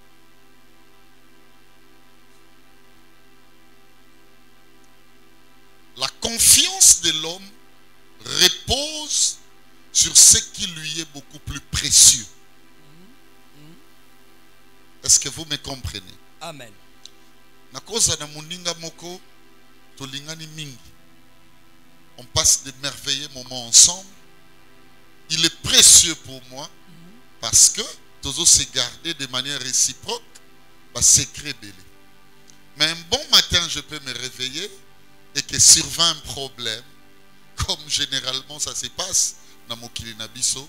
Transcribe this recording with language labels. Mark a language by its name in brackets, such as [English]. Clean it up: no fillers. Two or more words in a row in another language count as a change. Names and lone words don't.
[French] La confiance de l'homme repose sur ce qui lui est beaucoup plus précieux. Est-ce que vous me comprenez? Amen. [Lingala] Nakoza na muninga moko tolingani mingi. [French] On passe de merveilleux moments ensemble. Il est précieux pour moi parce que tous se garder de manière réciproque, secret belé. Mais un bon matin, je peux me réveiller et que survient un problème, comme généralement ça se passe dans [Lingala] Mokili Nabiso.